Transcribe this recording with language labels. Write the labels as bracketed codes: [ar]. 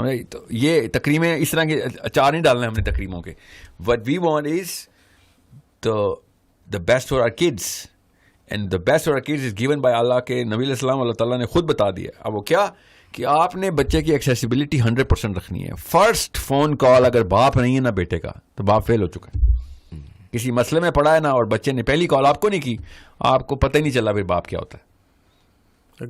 [ur] تو یہ تقریبیں اس طرح کے اچار نہیں ڈالنا ہے ہم نے تقریبوں کے. [en] What we want is the best for our kids, and the best for our kids is given by Allah. [ur] کے نبی علیہ السلام اللہ تعالیٰ نے خود بتا دیا. اب وہ کیا کہ آپ نے بچے کی ایکسیسیبلٹی 100% رکھنی ہے. فرسٹ فون کال اگر باپ نہیں ہے نا بیٹے کا تو باپ فیل ہو چکا ہے. کسی مسئلے میں پڑا ہے نا اور بچے نے پہلی کال آپ کو نہیں کی, آپ کو پتہ ہی نہیں چلا پھر باپ کیا ہوتا ہے.